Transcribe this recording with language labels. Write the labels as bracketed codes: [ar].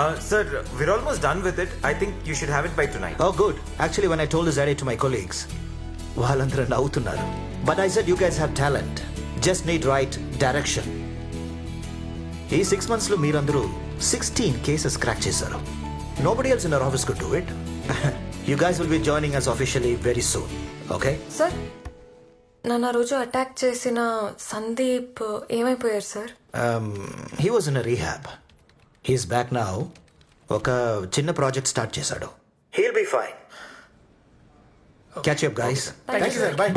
[en] Sir, we're almost done with it. I think you should have it by tonight. Oh good. Actually when I told this idea to my colleagues, [te] వాళ్ళందరూ నవ్వుతున్నారు. [en] But I said you guys have talent. Just need right direction. [te] ఈ 6 months లో మీరందరూ 16 cases crack చేశారు. [en] Nobody else in our office could do it. You guys will be joining us officially very soon. Okay? [te] Sir, నన్ను ఆ రోజు attack చేసిన సందీప్ ఏమైపోయారు sir? [en] He was in a rehab. He's back now. [te] ఒక చిన్న project start చేశాడు. [en] He'll be fine. Catch you up guys. Thank you [te] sir. [en] Bye.